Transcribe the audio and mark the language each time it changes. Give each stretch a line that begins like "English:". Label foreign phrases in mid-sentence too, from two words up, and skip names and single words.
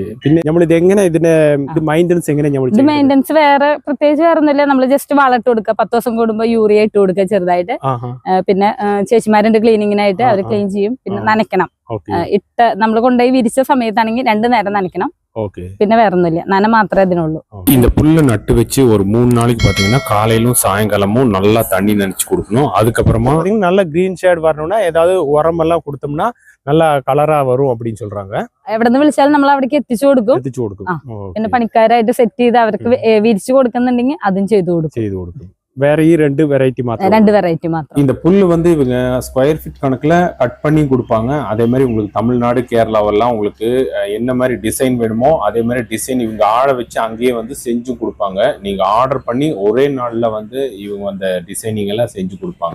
Malayalam: പിന്നെ നമ്മൾ ഇത് എങ്ങനെ, ഇതിന്റെ മെയിൻ്റനൻസ് എങ്ങനെയാണ്? ഇത് മെയിൻ്റനൻസ് പ്രത്യേകിച്ച് വേറെ ഒന്നുമില്ല. നമ്മൾ ജസ്റ്റ് വളമിട്ട് കൊടുക്കുക, 10 ദിവസം കൂടുമ്പോൾ യൂറിയ ഇട്ട് കൊടുക്കുക ചെറുതായിട്ട്. പിന്നെ ചേച്ചിമാരുണ്ട് ക്ലീനിങ്ങിനായിട്ട്, അവർ ക്ലീൻ ചെയ്യും. പിന്നെ നനയ്ക്കണം. നമ്മൾ കൊണ്ടുപോയി വിരിച്ച സമയത്താണെങ്കിൽ 2 നേരം നനയ്ക്കണം. പിന്നെ വേറെ ഒണ്ണുമില്ല, നന മാത്തിരം ഇതിനുള്ളൂ.
Tamil: இந்த புல்லை நட்டு வச்சு ஒரு 3 நாளைக்கு பாத்தீங்கன்னா காலையிலும் சாயங்காலமும் நல்லா தண்ணி நனைச்சு கொடுக்கணும். அதுக்கப்புறமா நல்ல
English: green shade
Tamil: வரணும்னா ஏதாவது உரம் எல்லாம் கொடுத்தோம்னா நல்லா கலரா வரும் அப்படின்னு சொல்றாங்க.
Malayalam: എവിടെ നിന്ന് വിളിച്ചാലും നമ്മൾ അവിടേക്ക് എത്തിച്ചു കൊടുക്കും. പിന്നെ പണിക്കാരായിട്ട് സെറ്റ് ചെയ്ത് അവർക്ക് വിരിച്ചു കൊടുക്കുന്നുണ്ടെങ്കിൽ അതും ചെയ്തു കൊടുക്കും.
Tamil: வேற 2 வெரைட்டி மாத்திரம். 2 வெரைட்டி மாத்திரம். இந்த புல்லு வந்து இவங்க
English: square feet
Tamil: கணக்குல கட் பண்ணி கொடுப்பாங்க. அதே மாதிரி உங்களுக்கு தமிழ்நாடு, கேரளாவெல்லாம் உங்களுக்கு என்ன மாதிரி டிசைன் வேணுமோ அதே மாதிரி டிசைன் இவங்க ஆழ வச்சு அங்கேயே வந்து செஞ்சு கொடுப்பாங்க. நீங்க ஆர்டர் பண்ணி ஒரே நாள்ல வந்து இவங்க அந்த டிசைனிங் எல்லாம் செஞ்சு கொடுப்பாங்க.